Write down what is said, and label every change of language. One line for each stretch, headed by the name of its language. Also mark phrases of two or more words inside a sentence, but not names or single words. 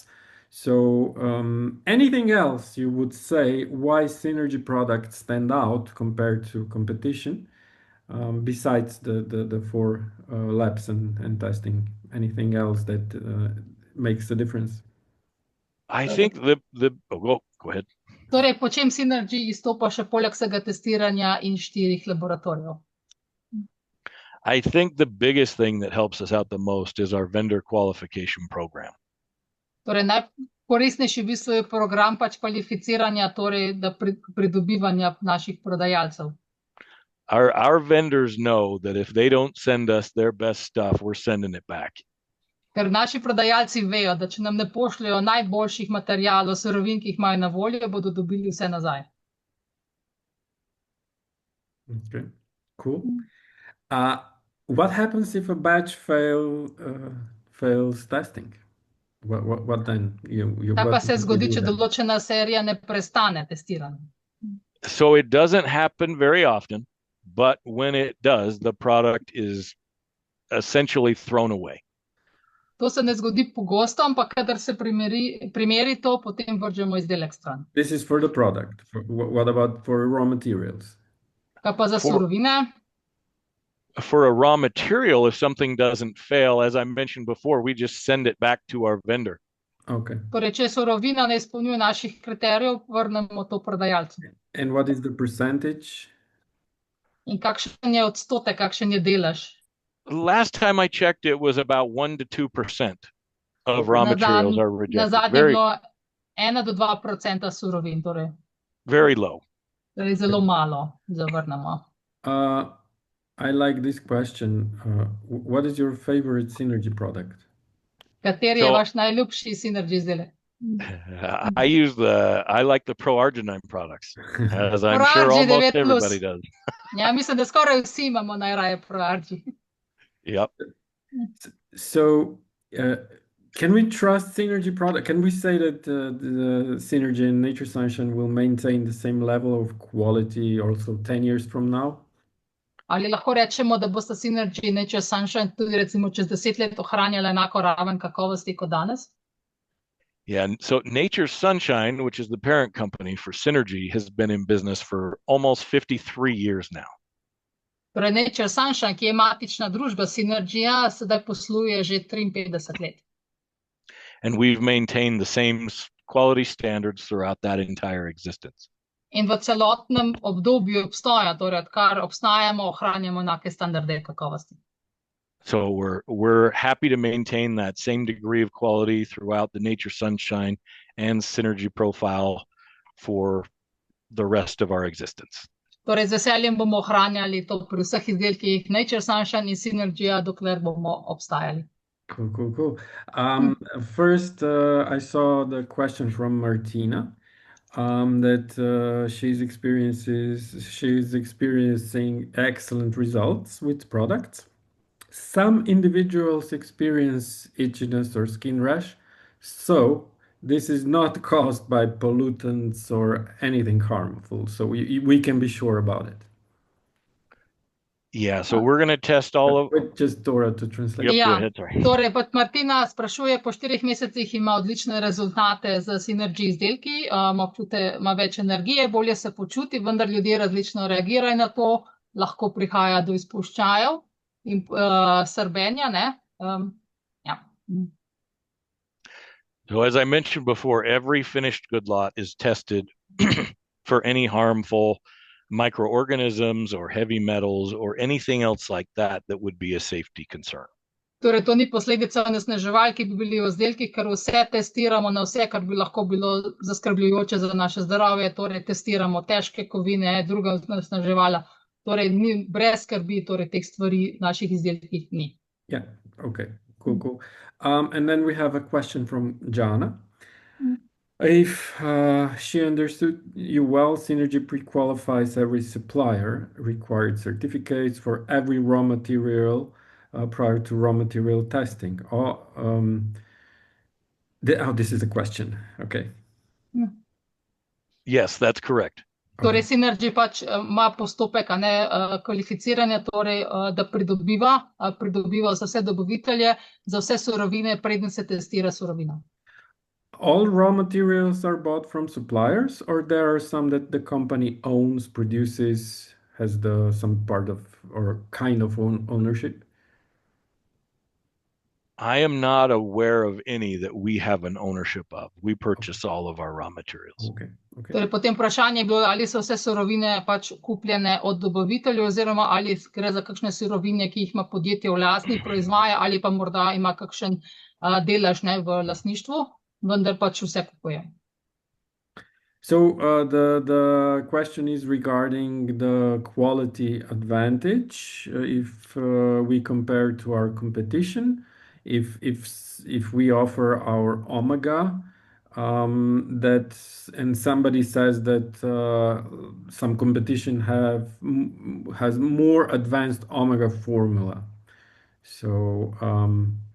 English: So anything else you would say why Synergy products stand out compared to competition, besides the 4 labs and testing? Anything else that makes a difference? I think go ahead.
Slovenian: Torej, po čem Synergy izstopa še poleg vsega testiranja in 4 laboratorijev?
English: I think the biggest thing that helps us out the most is our vendor qualification program.
Slovenian: Torej, najkoristnejši v bistvu je program pač kvalificiranja, torej da pridobivanja naših prodajalcev.
English: Our vendors know that if they don't send us their best stuff, we're sending it back.
Slovenian: Ker naši prodajalci vejo, da če nam ne pošljajo najboljših materialov, surovin, ki jih imajo na voljo, bodo dobili vse nazaj.
English: Okay, cool. What happens if a batch fails testing? What then?
Slovenian: Kaj pa
English: what
Slovenian: se
English: do you
Slovenian: zgodi,
English: do
Slovenian: če
English: then?
Slovenian: določena serija ne prestane testiranje?
English: So it doesn't happen very often, but when it does, the product is essentially thrown away.
Slovenian: To se ne zgodi pogosto, ampak kadar se primeri to, potem vržemo izdelek stran.
English: This is for the product. What about for raw materials?
Slovenian: Kaj pa za surovine?
English: For a raw material, if something doesn't fail, as I mentioned before, we just send it back to our vendor. Okay.
Slovenian: Torej, če surovina ne izpolnjuje naših kriterijev, vrnemo to prodajalcu.
English: And what is the percentage?
Slovenian: In kakšen je odstotek, kakšen je delež?
English: Last time I checked, it was about 1 to 2% of raw
Slovenian: Na
English: materials are
Slovenian: Na
English: rejected.
Slovenian: zadnje je bilo 1 do 2% surovin, torej
English: Very low.
Slovenian: zelo malo zavrnemo.
English: I like this question. What is your favorite Synergy product?
Slovenian: Kateri je vaš najljubši Synergy izdelek?
English: I like the Pro Arginine products, as I'm sure ProArgi almost 9+. everybody does.
Slovenian: Ja, mislim, da skoraj vsi imamo najraje ProArgi.
English: Yep. So, can we trust Synergy product? Can we say that the Synergy and Nature Sunshine will maintain the same level of quality also 10 years from now?
Slovenian: Ali lahko rečemo, da bosta Synergy in Nature Sunshine tudi recimo čez 10 let ohranjala enako raven kakovosti kot danes?
English: Yeah. So Nature Sunshine, which is the parent company for Synergy, has been in business for almost 53 years now.
Slovenian: Torej, Nature Sunshine, ki je matična družba Synergyja, sedaj posluje že 53 let.
English: And we've maintained the same quality standards throughout that entire existence.
Slovenian: In v celotnem obdobju obstoja, torej odkar obstajamo, ohranjamo enake standarde kakovosti.
English: So we're happy to maintain that same degree of quality throughout the Nature Sunshine and Synergy profile for the rest of our existence.
Slovenian: Torej, z veseljem bomo ohranjali to pri vseh izdelkih Nature Sunshine in Synergyja, dokler bomo obstajali.
English: Cool. First, I saw the question from Martina that she's experiencing excellent results with products. Some individuals experience itchiness or skin rash, so this is not caused by pollutants or anything harmful. So we can be sure about it. Yeah, so we're going to test all of... Wait, just Dora to translate. Yep, go ahead, sorry.
Slovenian: Torej, pa Martina sprašuje, po 4 mesecih ima odlične rezultate z Synergy izdelki, ima več energije, bolje se počuti, vendar ljudje različno reagirajo na to, lahko prihaja do izpuščajev in srbenja, ne? Ja.
English: So as I mentioned before, every finished good lot is tested for any harmful microorganisms or heavy metals or anything else like that would be a safety concern.
Slovenian: Torej, to ni posledica onesnaževal, ki bi bili v izdelkih, ker vse testiramo na vse, kar bi lahko bilo zaskrbljujoče za naše zdravje, torej testiramo težke kovine, druga onesnaževala, torej ni brez skrbi, torej teh stvari v naših izdelkih ni.
English: Yeah, okay, cool. And then we have a question from Jana. If she understood you well, Synergy pre-qualifies every supplier, required certificates for every raw material prior to raw material testing. This is a question. Okay. Yes, that's correct.
Slovenian: Torej, Synergy pač ima postopek kvalificiranja, torej, da pridobiva za vse dobavitelje, za vse surovine, preden se testira surovina.
English: All raw materials are bought from suppliers, or there are some that the company owns, produces, has some part of or kind of ownership? I am not aware of any that we have an ownership of. We purchase all of our raw materials. Okay.
Slovenian: Torej, potem vprašanje je bilo, ali so vse surovine pač kupljene od dobaviteljev, oziroma ali gre za kakšne surovine, ki jih ima podjetje v lasti, proizvaja, ali pa morda ima kakšen delež v lastništvu, vendar pač vse kupuje.
English: So the question is regarding the quality advantage if we compare to our competition. If we offer our Omega, and somebody says that some competition has more advanced Omega formula.